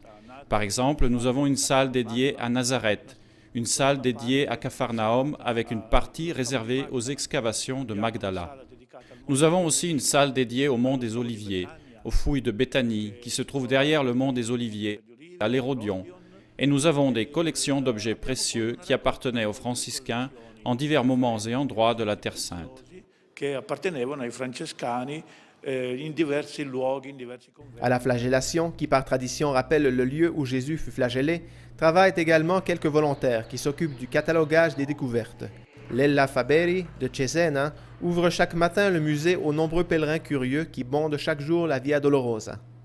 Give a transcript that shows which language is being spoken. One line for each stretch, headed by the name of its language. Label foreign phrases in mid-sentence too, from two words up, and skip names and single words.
French: Par exemple, nous avons une salle dédiée à Nazareth, une salle dédiée à Capharnaüm avec une partie réservée aux excavations de Magdala. Nous avons aussi une salle dédiée au mont des Oliviers, aux fouilles de Béthanie qui se trouve derrière le mont des Oliviers, à l'Hérodion, et nous avons des collections d'objets précieux qui appartenaient aux franciscains en divers moments et endroits de la Terre Sainte.
Italian: che appartenevano ai francescani in diversi luoghi, in diversi conventi.
French: À la flagellation, qui par tradition rappelle le lieu où Jésus fut flagellé, travaillent également quelques volontaires qui s'occupent du catalogage des découvertes. Lella Faberi de Cesena ouvre chaque matin le musée aux nombreux pèlerins curieux qui bondent chaque jour la Via Dolorosa.